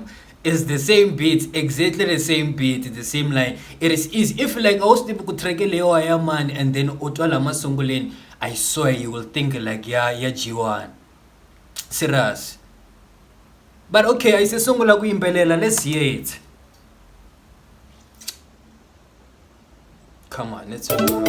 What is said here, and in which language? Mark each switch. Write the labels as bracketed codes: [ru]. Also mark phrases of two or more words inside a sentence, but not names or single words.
[en] It's the same beat, exactly the same beat, the same line. It is easy if like I was able to track lewa ya man, and then [ts] utwala masunguleni, [en] I swear you will think like ya G1 serious. But okay, I say [ts] sungula ku yimbelela, [en] let's hear it. Come on, let's go.